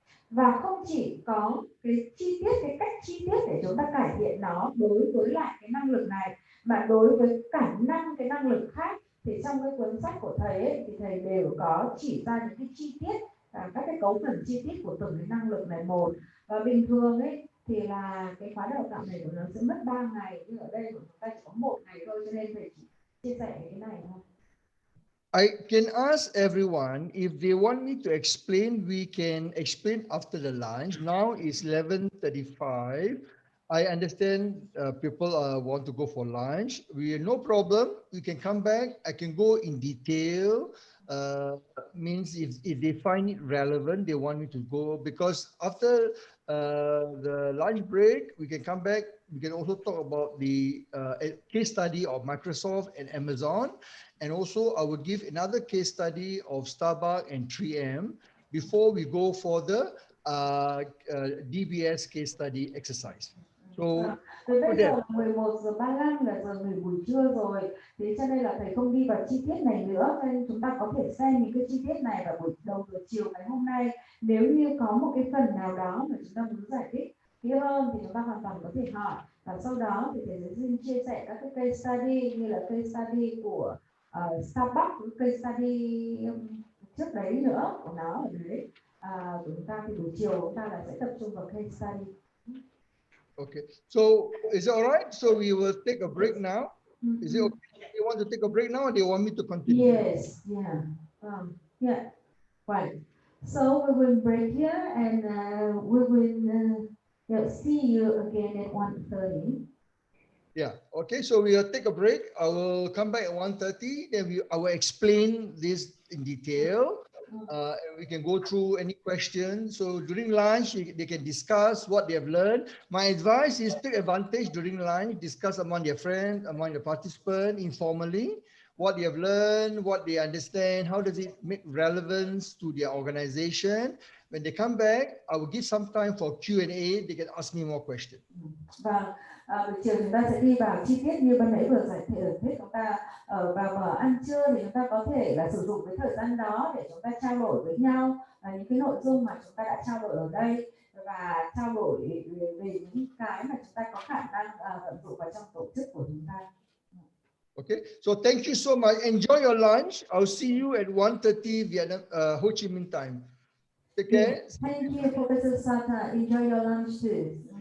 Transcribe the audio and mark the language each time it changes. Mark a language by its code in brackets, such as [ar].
[vi] Và không chỉ có cái chi tiết, cái cách chi tiết để chúng ta cải thiện nó đối với lại cái năng lực này, mà đối với cả 5 cái năng lực khác thì trong cái cuốn sách của thầy ấy, thì thầy đều có chỉ ra những cái chi tiết, các cái cấu phần chi tiết của từng cái năng lực này một. Và bình thường ấy thì là cái khóa đào tạo này của nó sẽ mất 3 ngày, nhưng ở đây của chúng ta chỉ có 1 ngày thôi, cho nên thầy chỉ chia sẻ cái này thôi. [en] I can ask everyone if they want me to explain, we can explain after the lunch. Now it's 11:35. I understand people want to go for lunch. No problem. You can come back. I can go in detail. Means if they find it relevant, they want me to go, because after the lunch break, we can come back. We can also talk about the case study of Microsoft and Amazon. And also I will give another case study of Starbucks and 3M before we go for the DBS case study exercise. So [vi] bây giờ 11:35 là giờ nghỉ buổi trưa rồi, thế cho nên là thầy không đi vào chi tiết này nữa, nên chúng ta có thể xem những cái chi tiết này vào buổi đầu giờ chiều ngày hôm nay. Nếu như có một cái phần nào đó mà chúng ta muốn giải thích kỹ hơn thì chúng ta hoàn toàn có thể hỏi, và sau đó thì thầy sẽ xin chia sẻ các cái case study như là case study của Starbucks, case study trước đấy nữa của nó ở đấy. Của chúng ta thì buổi chiều chúng ta là sẽ tập trung vào case study. [en] Okay, so is it all right? So we will take a break now. Is it okay? You want to take a break now, or do you want me to continue? Yes, yeah, yeah, right. So we will break here, and we will see you again at 1:30. Yeah. Okay. So we will take a break. I will come back at 1:30. Then I will explain this in detail. And we can go through any questions. So during lunch, they can discuss what they have learned. My advice is take advantage during lunch, discuss among their friends, among the participants informally, what they have learned, what they understand, how does it make relevance to their organization. When they come back, I will give some time for Q&A. They can ask me more questions. [vi] Và buổi chiều chúng ta sẽ đi vào chi tiết như ban nãy vừa giải thích, chúng ta vào mở ăn trưa thì chúng ta có thể là sử dụng cái thời gian đó để chúng ta trao đổi với nhau những cái nội dung mà chúng ta đã trao đổi ở đây, và trao đổi về những cái mà chúng ta có khả năng vận dụng vào trong tổ chức của chúng ta. [en] Okay, so thank you so much. Enjoy your lunch. I'll see you at 1:30 Vietnam, Ho Chi Minh time. Take care. Thank you, Professor Sata. Enjoy your lunch too.